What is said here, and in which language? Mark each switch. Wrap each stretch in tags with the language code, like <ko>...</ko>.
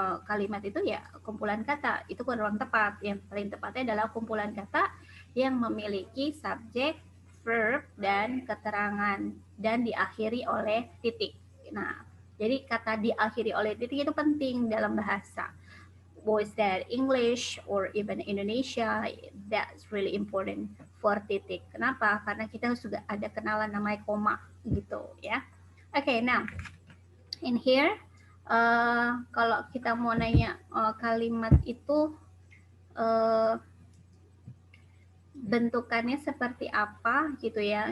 <id>Kalimat itu ya kumpulan kata. Itu kurang tepat. Yang paling tepatnya adalah kumpulan kata yang memiliki subjek, verb, dan keterangan, dan diakhiri oleh titik. Nah, jadi kata diakhiri oleh titik itu penting dalam bahasa.</id> <en>Was that English or even Indonesia, that's really important for titik.</en> <id>Kenapa? Karena kita sudah ada kenalan namanya koma gitu ya. Oke,</id> <en>now in here</en> <id>kalau kita mau nanya kalimat itu bentukannya seperti apa gitu ya.</id>